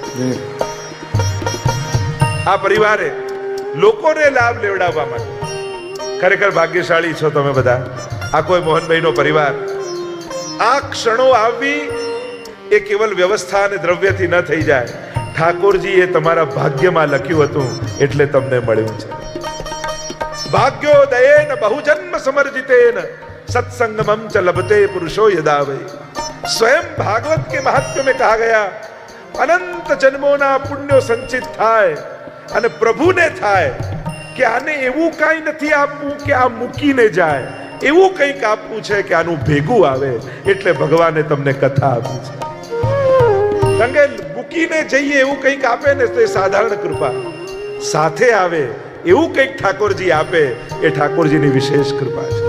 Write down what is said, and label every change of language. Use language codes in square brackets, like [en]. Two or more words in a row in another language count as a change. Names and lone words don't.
[gu] આ પરિવારે લોકોને લાભ લેવડાવવા માટે ખરેખર ભાગ્યશાળી છો તમે બધા. આ કોઈ મોહનભાઈનો પરિવાર. આ ક્ષણો આવવી એ કેવલ વ્યવસ્થા અને દ્રવ્યથી ન થઈ જાય. ઠાકોરજીએ તમારા ભાગ્યમાં લખ્યું હતું એટલે તમને મળ્યું છે. [sa] ભાગ્યોદયેન બહુજન્મ સમર્જિતેન सत्संगमम च लभते पुरुषो यदा वै. [hi] स्वयं भागवत के महात्म्य में कहा गया [gu] અનંત જન્મો ના પુણ્યો સંચિત થાય અને પ્રભુને થાય કે આને એવું કઈ નથી આપવું કે આ મૂકીને જાય, એવું કંઈક આપવું છે કે આનું ભેગું આવે. એટલે ભગવાને તમને કથા આપી છે. કારણ કે મૂકીને જઈએ એવું કંઈક આપે ને તો એ સાધારણ કૃપા, સાથે આવે એવું કંઈક ઠાકોરજી આપે એ ઠાકોરજીની વિશેષ કૃપા છે.